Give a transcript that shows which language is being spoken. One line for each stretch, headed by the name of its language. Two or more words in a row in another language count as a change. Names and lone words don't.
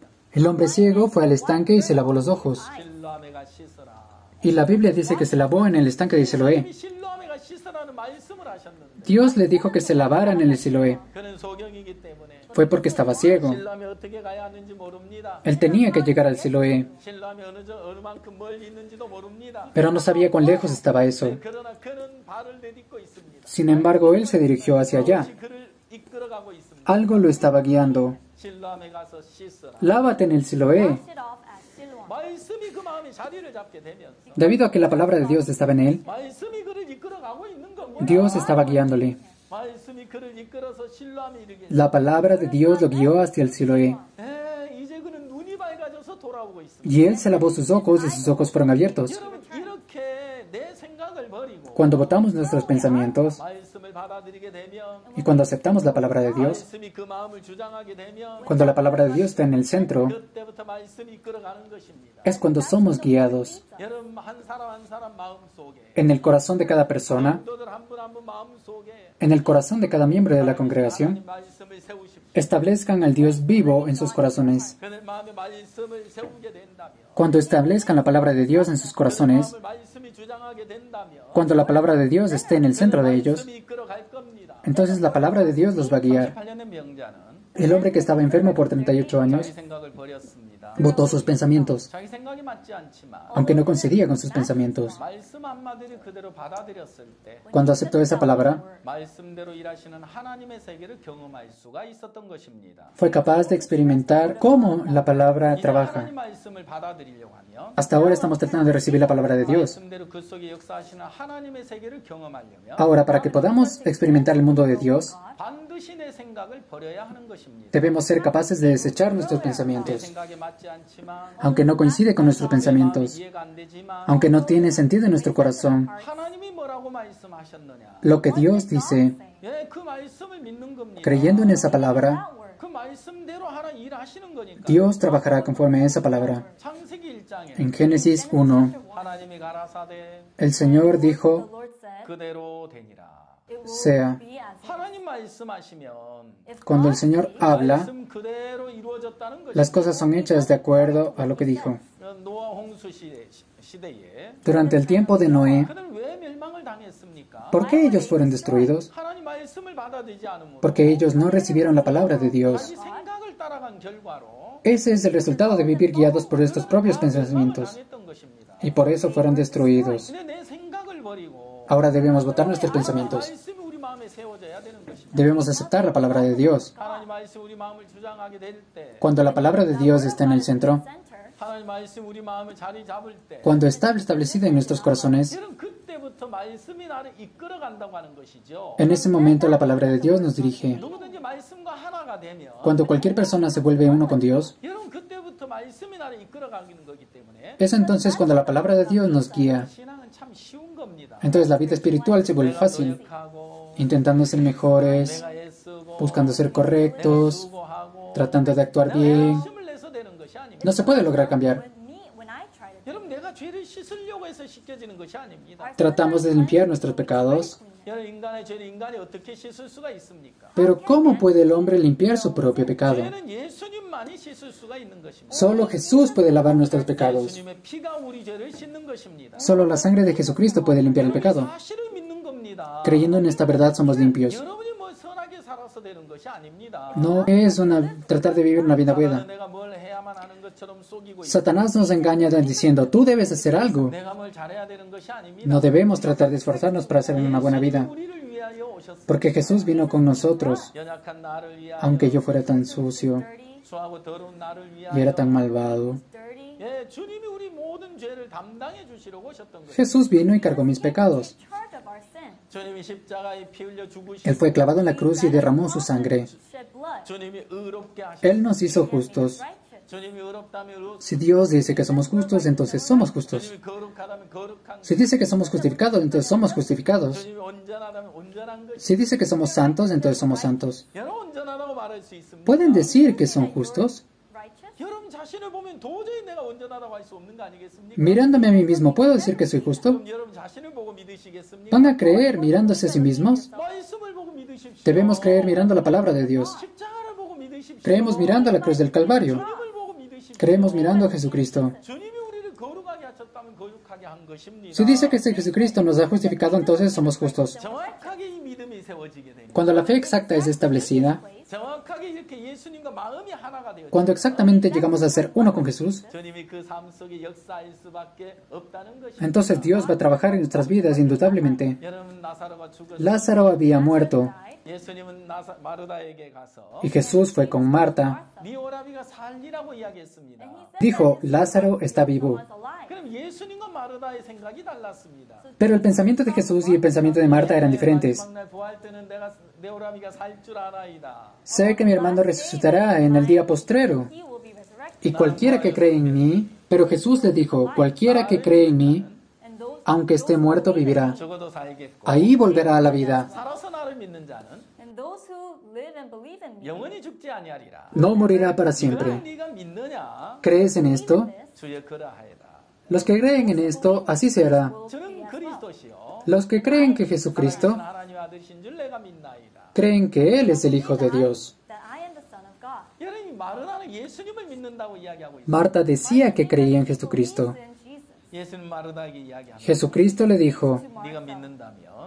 Spanish: El hombre ciego fue al estanque y se lavó los ojos.
Korean: 실로아메가 씻어라.
Spanish: Y la Biblia dice que se lavó en el estanque de Siloé.
Korean: 실로아메가 씻으라는 말씀을 하셨는데
Spanish: Dios le dijo que se lavara en el Siloé.
Korean: 그는 소경이기 때문에
Spanish: Fue porque estaba ciego.
Korean: 실로아메 어떻게 가야 하는지 모릅니다.
Spanish: Él tenía que llegar al Siloé,
Korean: 실로아메 어느 만큼 멀리 있는지도 모릅니다.
Spanish: pero no sabía cuán lejos estaba eso.
Korean: 그러나 그는 발을 내딛고 있습니다.
Spanish: Sin embargo, él se dirigió hacia allá.
Korean: 그것이 그를 이끌어가고 있습니다.
Spanish: Algo lo estaba guiando.
Korean: 실로아메 가서 씻어라.
Spanish: Lávate en el Siloé.
English: Wash it off at Siloam.
Korean: 말씀이 그 마음에 자리를 잡게 되면서
Spanish: Debido a que la palabra de Dios estaba en él,
Korean: 말씀이 그를 이끌어가고 있는 겁니다.
Spanish: Dios estaba guiándole.
Korean: 말씀이 그를 이끌어서 실로암에 이르게
Spanish: La palabra de Dios lo guió hacia el Siloé.
Korean: 이제 그는 눈이 밝아져서 돌아오고 있습니다.
Spanish: Y él se lavó sus ojos y sus ojos fueron abiertos.
Korean: 여러분 이렇게 내 생각을 버리고
Spanish: Cuando votamos nuestros pensamientos
Korean: 말씀을 받아들이게 되면
Spanish: y cuando aceptamos la palabra de Dios,
Korean: 말씀이 그 마음을 주장하게 되면
Spanish: cuando la palabra de Dios está en el centro,
Korean: 그때부터 말씀이 이끌어가는 것입니다.
Spanish: es cuando somos guiados.
Korean: 여러분 한 사람 한 사람 마음 속에
Spanish: En el corazón de cada persona,
Korean: 성도들 한 분 한 분 마음 속에
Spanish: en el corazón de cada miembro de la congregación,
Korean: 하나님 말씀을 세우십시오.
Spanish: establezcan al Dios vivo en sus corazones.
Korean: 그들 마음에 말씀을 세우게 된다면
Spanish: Cuando establezcan la palabra de Dios en sus corazones,
Korean: 마음을 말씀이 주장하게 된다면
Spanish: cuando la palabra de Dios esté en el centro de ellos,
Korean: 말씀이 이끌어갈 겁니다.
Spanish: entonces la palabra de Dios los va a guiar.
Korean: 8년의 명자는
Spanish: El hombre que estaba enfermo por 38
Korean: 자기
Spanish: años
Korean: 생각을 버렸습니다.
Spanish: votó sus pensamientos,
Korean: 자기 생각이 맞지 않지만
Spanish: aunque no coincidía con sus pensamientos.
Korean: 말씀 한마디를 그대로 받아들였을 때
Spanish: Cuando aceptó esa palabra,
Korean: 말씀대로 일하시는 하나님의 세계를 경험할 수가 있었던 것입니다.
Spanish: fue capaz de experimentar cómo la palabra
Korean: 이제
Spanish: trabaja.
Korean: 하나님 말씀을 받아들이려고 하면
Spanish: Hasta ahora estamos tratando de recibir la palabra de Dios.
Korean: 말씀대로 그 속에 역사하시는 하나님의 세계를 경험하려면
Spanish: Ahora, para que podamos experimentar el mundo de Dios,
Korean: 반드시 내 생각을 버려야 하는 것입니다.
Spanish: debemos ser capaces de desechar nuestros
Korean: 내
Spanish: pensamientos,
Korean: 생각에 맞지 않지만
Spanish: aunque no coincide con nuestros pensamientos,
Korean: 이해가 안 되지만
Spanish: aunque no tiene sentido en nuestro corazón.
Korean: 하나님이 뭐라고 말씀하셨느냐?
Spanish: Lo que Dios dice,
Korean: 예, 그 말씀을 믿는 겁니다.
Spanish: creyendo en esa palabra,
Korean: 그 말씀대로 하나 일하시는 거니까.
Spanish: Dios trabajará conforme a esa palabra.
Korean: 창세기 1장에
Spanish: En Génesis 1,
Korean: 하나님이 가라사대
Spanish: el Señor
English: The
Spanish: dijo,
English: Lord said,
Korean: 그대로 되니라.
English: it will
Spanish: sea.
English: be as it
Korean: 하나님 말씀하시면
English: is.
Spanish: Cuando el Señor habla,
Korean: 말씀 그대로 이루어졌다는 것이
Spanish: las cosas son hechas de acuerdo a lo que dijo.
Korean: 노아 홍수 시대에
Spanish: Durante el tiempo de Noé,
Korean: 그들 왜 멸망을 당했습니까?
Spanish: ¿por qué ellos fueron destruidos?
Korean: 하나님 말씀을 받아들이지 않음으로
Spanish: Porque ellos no recibieron la palabra de Dios.
Korean: 자기 생각을 따라간 결과로
Spanish: Ese es el resultado de vivir guiados por estos propios pensamientos.
Korean: 당했던 것입니다.
Spanish: Y por eso fueron destruidos.
Korean: 근데 내 생각을 버리고
Spanish: Ahora debemos votar nuestros pensamientos.
Korean: 말씀이 우리 마음에 세워져야 되는 것입니다.
Spanish: Debemos aceptar la palabra de Dios.
Korean: 하나님 말씀 우리 마음을 주장하게 될 때,
Spanish: Cuando la palabra de Dios está en el centro,
English: center,
Korean: 하나님 말씀 우리 마음을 자리 잡을 때,
Spanish: cuando está establecida en nuestros corazones,
Korean: 여러분 그때부터 말씀이 나를 이끌어 간다고 하는 것이죠.
Spanish: en ese momento la palabra de Dios nos dirige.
Korean: 누구든지 말씀과 하나가 되면,
Spanish: Cuando cualquier persona se vuelve uno con Dios,
Korean: 여러분 그때부터 말씀이 나를 이끌어 가는 거기 때문에
Spanish: es entonces cuando la palabra de Dios nos guía.
Korean: 신앙은 참 쉬운 겁니다.
Spanish: Entonces la vida espiritual se vuelve fácil,
Korean: 노력하고,
Spanish: intentando ser mejores,
Korean: 내가 애쓰고,
Spanish: buscando ser
Korean: 내가
Spanish: correctos,
Korean: 수고하고,
Spanish: tratando de actuar
Korean: 내가
Spanish: bien.
Korean: 힘을 내서 되는 것이 아닙니다.
Spanish: No se puede lograr cambiar.
English: when I try to
Korean: 여러분 내가 죄를 씻으려고 해서 씻겨지는 것이 아닙니다.
Spanish: Tratamos de limpiar nuestros pecados,
Korean: 여러분 인간의 죄를 인간이 어떻게 씻을 수가 있습니까?
Spanish: pero ¿cómo puede el hombre limpiar su propio pecado?
Korean: 죄는 예수님만이 씻을 수가 있는 것입니다.
Spanish: Solo Jesús puede lavar nuestros pecados.
Korean: 예수님의 피가 우리 죄를 씻는 것입니다.
Spanish: Solo la sangre de Jesucristo puede limpiar el pecado.
Korean: 사실을 믿는 겁니다.
Spanish: Creyendo en esta verdad somos limpios.
Korean: 여러분이 뭐 선하게 살아서 되는 것이 아닙니다.
Spanish: No es tratar de vivir una vida buena.
Korean: 내가 뭘 해야만 하는 것처럼 속이고 있고
Spanish: Satanás nos engaña diciendo, tú debes hacer algo.
Korean: 내가 뭘 잘해야 되는 것이 아닙니다.
Spanish: No debemos tratar de esforzarnos para hacer una buena vida,
Korean: 우리를 위하여 오셨습니다.
Spanish: porque Jesús vino con nosotros,
Korean: 연약한 나를 위하여
Spanish: aunque yo fuera tan sucio
English: dirty,
Korean: 수하고 더러운 나를
Spanish: y
Korean: 위하여
Spanish: era tan malvado.
English: dirty,
Korean: 예, 주님이 우리 모든 죄를 담당해 주시려고 오셨던 거예요.
Spanish: Jesús vino y cargó mis pecados.
English: In charge of our sin.
Korean: 주님이 십자가에 피 흘려 죽으시고
Spanish: Él fue clavado en la cruz y derramó su sangre.
English: Shed blood.
Korean: 주님이 의롭게 하셨어요.
Spanish: Él nos hizo justos.
English: Righteous.
Korean: 주님이 의롭다면 의롭
Spanish: Si Dios dice que somos justos, entonces somos justos.
Korean: 주님이 거룩하다면 거룩한
Spanish: Si dice que somos justificados, entonces somos justificados.
Korean: 주님이 온전하다면 온전한 것이
Spanish: Si dice que somos santos, entonces somos santos.
Korean: 여러분 온전하다고 말할 수 있습니다.
Spanish: ¿Pueden decir que son justos?
English: Righteous.
Korean: 여러분 자신을 보면 도저히 내가 온전하다고 할 수 없는 거 아니겠습니까?
Spanish: Mirándome a mí mismo, ¿puedo decir que soy justo?
Korean: 그럼 여러분 자신을 보고 믿으시겠습니까?
Spanish: ¿Van a creer mirándose a sí mismos?
Korean: 말씀을 보고 믿으십시오.
Spanish: Debemos creer mirando la palabra de Dios.
Korean: 십자가를 보고 믿으십시오.
Spanish: Creemos mirando la cruz del Calvario.
Korean: 주님을 보고 믿으십시오.
Spanish: Creemos mirando a Jesucristo.
Korean: 주님이 우리를 거룩하게 하셨다면 거룩하게 한 것입니다.
Spanish: Si dice que Jesucristo nos ha justificado, entonces somos justos.
Korean: 정확하게 이 믿음이 세워지게 됩니다.
Spanish: Cuando la fe exacta es establecida,
Korean: 정확하게 이렇게 예수님과 마음이 하나가 되어
Spanish: cuando exactamente llegamos a ser uno con Jesús,
Korean: 주님이 그 삶 속에 역사할 수밖에 없다는 것입니다.
Spanish: entonces Dios va a trabajar en nuestras vidas indudablemente.
Korean: 여러분 나사로가 죽었을
Spanish: Lázaro había muerto
Korean: 예수님은 마르다에게 가서
Spanish: y Jesús fue con Marta.
Korean: 네 오라비가 살리라고 이야기했습니다.
Spanish: Dijo, Lázaro está vivo.
English: Was alive.
Korean: 그럼 예수님과 마르다의 생각이 달랐습니다.
Spanish: Pero el pensamiento de Jesús y el pensamiento de Marta eran diferentes.
Korean: 마지막 날 부활 때는 내가 내 오라비가 살 줄 알아이다.
Spanish: Sé que mi hermano resucitará en el día postrero.
English: He will be resurrected.
Spanish: Y cualquiera que cree en mí, pero Jesús le dijo, cualquiera que cree en mí,
English: And those
Spanish: aunque esté muerto, vivirá.
Korean: 죽어도 살겠고
Spanish: Ahí volverá a la vida.
Korean: 살아서 나를 믿는 자는
English: and those who live and believe in me.
Korean: 영원히 죽지 아니하리라.
Spanish: No morirá para
Korean: 이거를
Spanish: siempre.
Korean: 네가 믿느냐?
Spanish: ¿Crees en esto?
Korean: 주여 그러하이다.
Spanish: Los que creen en esto, así se hará.
Korean: 저는 그리스도시요.
Spanish: Los que creen que Jesucristo,
Korean: 살아계신 하나님의 아들이신 줄 내가 믿나이다.
Spanish: creen que Él es el Hijo de Dios.
English: That I am the Son of God.
Korean: 여러분 마르다는 예수님을 믿는다고 이야기하고 있어요.
Spanish: Marta decía que creía en Jesucristo.
English: In Jesus.
Korean: 예수님 마르다에게 이야기합니다.
Spanish: Jesucristo le dijo,
Korean: 네가 믿는다면